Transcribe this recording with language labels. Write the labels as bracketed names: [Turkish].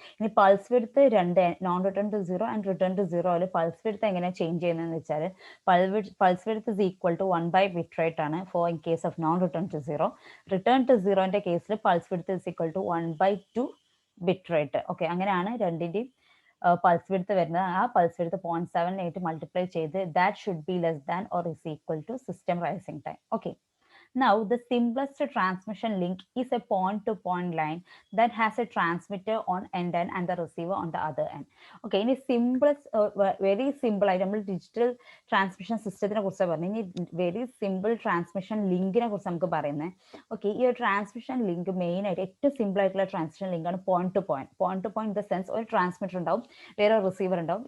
[English] ഇനി pulse width രണ്ട്, non return to zero and return to zero, pulse width [Malayalam] എങ്ങനെ change ചെയ്യുന്നതെന്ന് വെച്ചാൽ [English] Pulse width is equal to 1 by bit rate ആണ് for in case of non return to zero. Return to സീറോന്റെ കേസിൽ pulse width is equal to 1/2 bit rate. [Malayalam] Okay, അങ്ങനെയാണ് രണ്ടിന്റെയും pulse width വരുന്നത്. ആ pulse width 0.7 ആയിട്ട് multiply ചെയ്ത് [English] That should be less than or is equal to system rising time. Okay, now the simplest transmission link is a point to point line that has a transmitter on end and the receiver on the other end. [Malayalam] Okay, ഇനി [English] simplest very simple [Malayalam] ആയിട്ട് നമ്മൾ digital transmission സിസ്റ്റത്തിനെ കുറിച്ച് പറഞ്ഞു. ഇനി very simple transmission ലിങ്കിനെ കുറിച്ച് നമുക്ക് പറയുന്നത്. Okay, ഈ ഒരു ട്രാൻസ്മിഷൻ ലിങ്ക് മെയിൻ ആയിട്ട് ഏറ്റവും സിമ്പിൾ ആയിട്ടുള്ള transmission ലിങ്കാണ് point two point. Point two point [English] in the sense [Malayalam] ഒരു ട്രാൻസ്മിറ്റർ ഉണ്ടാവും, വേറെ റിസീവർ ഉണ്ടാവും.